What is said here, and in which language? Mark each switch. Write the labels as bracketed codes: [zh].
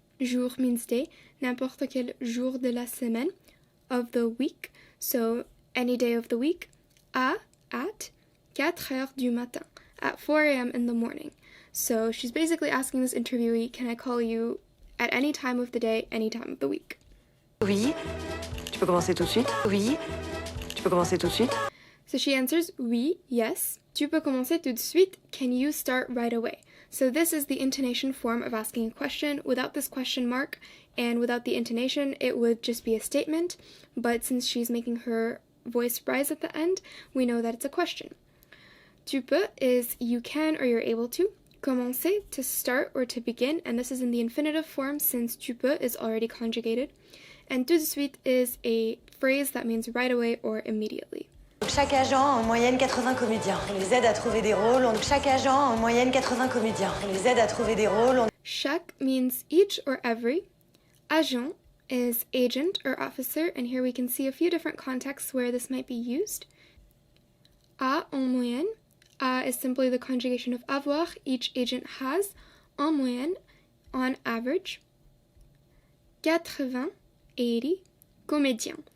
[fr] Jour [en] means day. [fr] N'importe quel jour de la semaine, [en] of the week. So any day of the week. At [fr] 4 heures du matin, [en] at 4 a.m. in the morning. So she's basically asking this interviewee, can I call you at any time of the day, any time of the week? [fr] Oui, tu peux commencer tout de suite. Oui, tu peux commencer tout de suite. [en] So she answers, oui, yes. [fr] Tu peux commencer tout de suite. [en] Can you start right away? So this is the intonation form of asking a question. Without this question mark and without the intonation, it would just be a statement. But since she's making her voice rise at the end, we know that it's a question. [fr] Tu peux [en] is you can or you're able to. Commencer, to start or to begin, and this is in the infinitive form since [fr] tu peux [en] is already conjugated. And [fr] tout de suite [en] is a phrase that means right away or immediately. [fr] Chaque agent a en moyenne 80 comédiens. On les aide à trouver des rôles. Chaque agent a en moyenne 80 comédiens. On les aide à trouver des rôles. [en] Chaque means each or every. Agent is agent or officer, and here we can see a few different contexts where this might be used. [fr] A en moyenne. [en] A is simply the conjugation of avoir, each agent has. [fr] En moyenne, [en] on average. [fr] 80, comédien.